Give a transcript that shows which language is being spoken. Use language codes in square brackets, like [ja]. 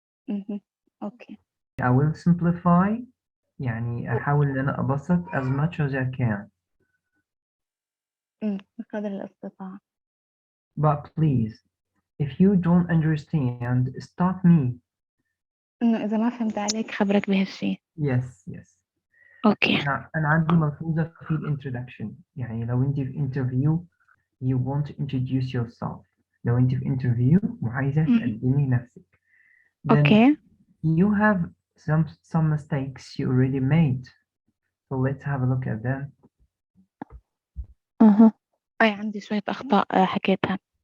[en] Okay. I will simplify. [ar] يعني أحاول إن أنا أبسط [en] as much as I can. [ar] بقدر الاستطاعة. [en] But please, if you don't understand, stop me. [ar] إنه إذا ما فهمت عليك خبرك بهالشيء. [en] Yes. Okay. [ar] أنا عندي ملحوظة في الانترودكشن. يعني لو أنت في [en] interview you want to introduce yourself. [ar] لو أنت في interview وعايزة تقدمي نفسك. [en] Then Okay. you have some mistakes you already made. So let's have a look at them. [ar] أي عندي شوية أخطاء حكيتها.